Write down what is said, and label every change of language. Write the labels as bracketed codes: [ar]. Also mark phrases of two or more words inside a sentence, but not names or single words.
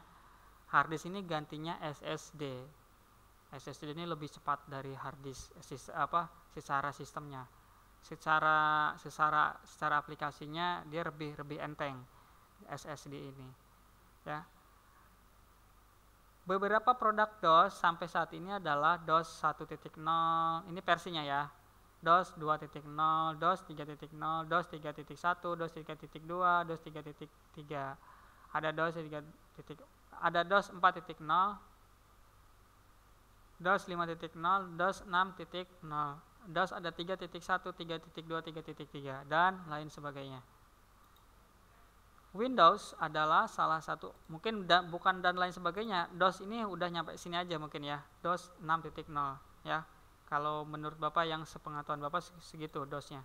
[en] Hard disk [id] ini gantinya SSD. SSD ini lebih cepat dari [en] hard disk [id] secara sistemnya. Secara aplikasinya dia lebih enteng SSD ini. Ya. Beberapa produk DOS sampai saat ini adalah DOS 1.0, ini versinya ya. DOS 2.0, DOS 3.0, DOS 3.1, DOS 3.2, DOS 3.3. Ada DOS 4.0, DOS 5.0, DOS 6.0, DOS ada 3.1, 3.2, 3.3 dan lain sebagainya. Windows adalah salah satu, mungkin bukan dan lain sebagainya. DOS ini udah nyampe sini aja mungkin ya. DOS 6.0 ya. Kalau menurut Bapak yang sepengetahuan Bapak segitu DOS-nya.